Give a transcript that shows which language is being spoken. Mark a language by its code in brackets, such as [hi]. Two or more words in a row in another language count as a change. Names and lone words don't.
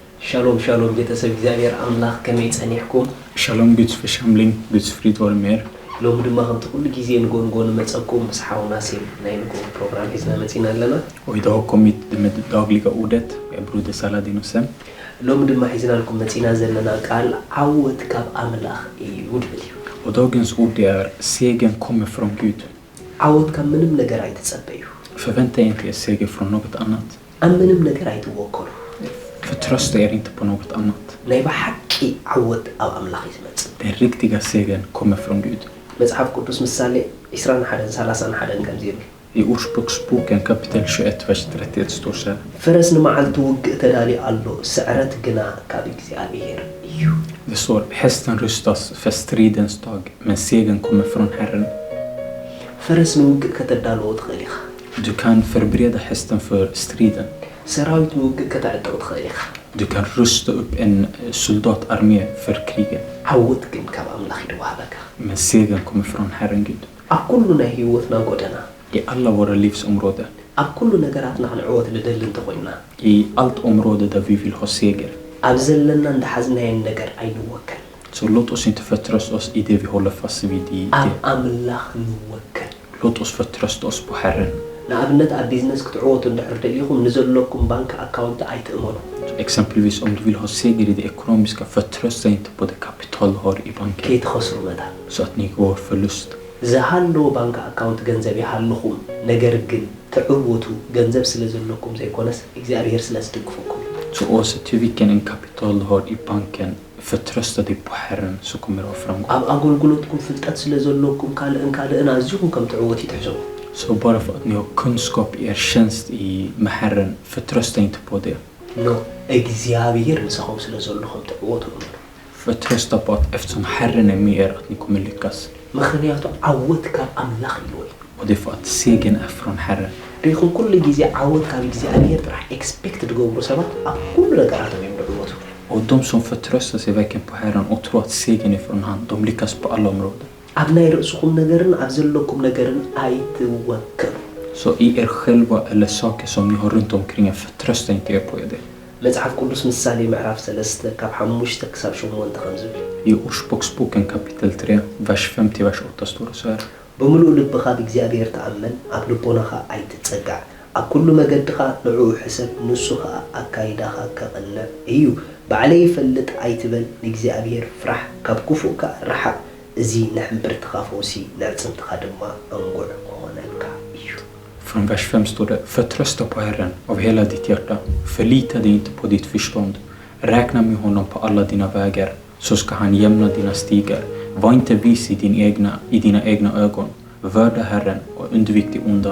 [he] Shalom, shalom, [ti] ቤተሰብ እግዚአብሔር አምላክ ከመይጸኒሕኩም [sv] Shalom Guds församling, Guds frid vare med er. [ti] ሎም ድማ ከምቲ ኩሉ ግዜ ንጎንጎን መጸኩም መስሓውና ሲል ናይ ንጎን ፕሮግራም ሒዝና መጺና ኣለና [sv] Och idag har kommit det med det dagliga ordet, broder Saladin och Sem. [ti] ሎም ድማ ሒዝናልኩም መጺና ዘለና ቃል ዓወት ካብ አምላኽ እዩ ድብል እዩ [sv] Och dagens ord är segern kommer från Gud. [ti] ዓወት ካብ [am] ምንም ነገር [ti] አይተጸበዩ [sv] Förvänta er inte er seger från något annat. [ti] ኣብ [am] ምንም ነገር [ti] አይተወከሉ [sv] Förtrösta er inte på något annat. [ti] ናይ በሐቂ ዓወት ኣብ አምላኽ ይመጽ [sv] Den riktiga segern kommer från Gud. [ti] መጽሐፍ ቅዱስ ምሳሌ 21:31 ከም ዝብል [sv] I Ordspråksboken kapitel 21 vers 31 står så här. [ti] ፈረስ ንመዓልቱ ውግእ ተዳሊ ኣሎ ስዕረት ግና ካብ እግዚአብሔር እዩ [sv] Det står, hästen rustas för stridens dag, men segern kommer från Herren. [ti] ፈረስ ንውግእ ከተዳልዎ ትኽእል ኢኻ [sv] Du kan förbereda hästen för striden. [ti] ሰራዊት ንውግእ ከተዕጠው ትኽእል ኢኻ [sv] Du kan rusta upp en soldatarmé för kriget. [ti] ዓወት ግን ካብ አምላኽ ይወሃበካ [sv] Men segern kommer från Herren Gud. [ti] ኣብ ኩሉ ናይ ህይወትና ጎደና [sv] I alla våra livsområden. [ti] ኣብ ኩሉ ነገራትና ክንዕወት ልደሊ እንተኾይና [sv] I allt område där vi vill ha seger. [ti] ኣብ ዘለና እንዳሓዝናየን ነገር ኣይንወከል [sv] Så låt oss inte förtrösta oss i det vi håller fast vid i [ti] ኣብ [sv] det. [ti] ኣምላኽ ንወከል [sv] Låt oss förtrösta oss på Herren. [ti] ንኣብነት ኣብ ቢዝነስ ክትዕወቱ እንድሕር ደሊኹም ንዘለኩም [en] bank account [ti] ኣይትእመኑ [sv] Så exempelvis om du vill ha seger i det ekonomiska, förtrösta inte på det kapital du har i banken. [ti] ከይትኸስሩ መዳል [sv] Så att ni går förlust. [ti] ዝሃለዎ [en] bank account [ti] ገንዘብ ይሃልኹም ነገር ግን ትዕወቱ ገንዘብ ስለ ዘለኩም ዘይኮነስ እግዚአብሔር ስለ ዝድግፈኩም [sv] Så oavsett hur vilken en kapital du har i banken, förtrösta dig på Herren så kommer du ha framgång. [ti] ኣብ ኣገልግሎትኩም ፍልጠት ስለ ዘለኩም ካልእን ኣዝኹም ከም ትዕወት ይትሕሰቡ [sv] Så bara för att ni har kunskap i er tjänst med Herren, förtrösta inte på det. [ti] ኖ እግዚአብሔር ንስኹም ስለ ዘሎ ከም ትዕወቱ እመኑ [sv] Förtrösta på att eftersom Herren är med er att ni kommer lyckas. [ti] ምክንያቱ ዓወት ካብ ኣምላኽ እዩ [sv] Och det är för att segern är från Herren. [ti] ሪኹም ኩሉ ግዜ ዓወት ካብ እግዚአብሔር ጥራሕ ኤክስፔክት ዝገብሩ ሰባት ኣብ ኩሉ ነገራቶም እዮም ዝዕወቱ [sv] Och de som förtröstar sig verkligen på Herren och tror att segern är från han, de lyckas på alla områden. [ti] ኣብ ናይ ርእስኹም ነገርን ኣብ ዘለኩም ነገርን ኣይትወከሉ [sv] Så i er själva eller saker som ni har runt omkring er, förtrösta inte er på det. [ti] መጽሐፍ ቅዱስ ምሳሌ ምዕራፍ 3 ካብ 5 ክሳብ 8 ከም ዝብል [sv] I Ordspråksboken kapitel 3, vers 5 till vers 8 står det så här. [ti] ብምሉእ ልብኻ ብእግዚአብሔር ተኣመን ኣብ ልቦናኻ ኣይትጸጋዕ ኣብ ኩሉ መገድኻ ንዕኡ ሕሰብ ንሱ ኸኣ ኣካይዳኻ ከቕንዕ እዩ ባዕለይ ይፈልጥ ኣይትበል ንእግዚአብሔር ፍራሕ ካብ ክፉእካ ርሓቕ እዚ ንሕምብርትኻ ፈውሲ ንዕፅምትኻ ድማ እንጉዕ ክኾነልካ እዩ [sv] Från vers 5 står det, förtrösta på Herren av hela ditt hjärta. Förlita dig inte på ditt förstånd. Räkna med honom på alla dina vägar, så ska han jämna dina stigar. Var inte vis i dina egna ögon. Vörda Herren och undvik det onda.